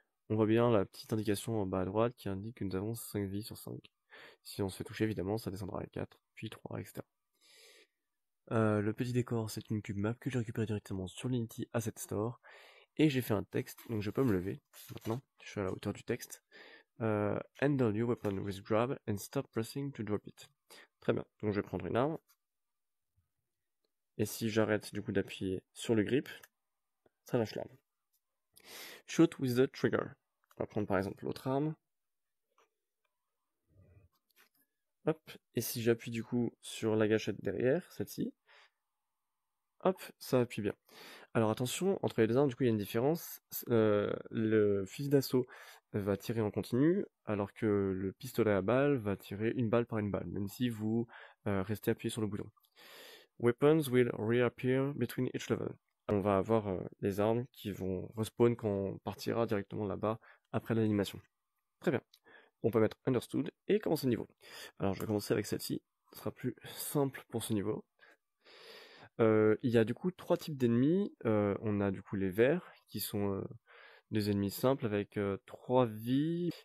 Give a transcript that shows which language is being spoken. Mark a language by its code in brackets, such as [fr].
[fr] On voit bien la petite indication en bas à droite qui indique que nous avons 5 vies sur 5. Si on se fait toucher, évidemment, ça descendra à 4, puis 3, etc. Le petit décor, c'est une cube map que j'ai récupéré directement sur l'Unity Asset Store. Et j'ai fait un texte, donc je peux me lever maintenant. Je suis à la hauteur du texte. [en] Handle your weapon with grab and stop pressing to drop it. [fr] Très bien, donc je vais prendre une arme. Et si j'arrête du coup d'appuyer sur le grip, ça lâche l'arme. [en] Shoot with the trigger. [fr] On va prendre par exemple l'autre arme. Hop, et si j'appuie du coup sur la gâchette derrière, celle-ci, hop, ça appuie bien. Alors attention, entre les deux armes, du coup, il y a une différence. Le fusil d'assaut va tirer en continu, alors que le pistolet à balles va tirer une balle par une balle, même si vous restez appuyé sur le bouton. [en] Weapons will reappear between each level. [fr] On va avoir les armes qui vont respawn quand on partira directement là-bas après l'animation. Très bien. On peut mettre Understood et commencer le niveau. Alors je vais commencer avec celle-ci, ce sera plus simple pour ce niveau. Il y a du coup 3 types d'ennemis. On a du coup les verts, qui sont des ennemis simples avec 3 vies.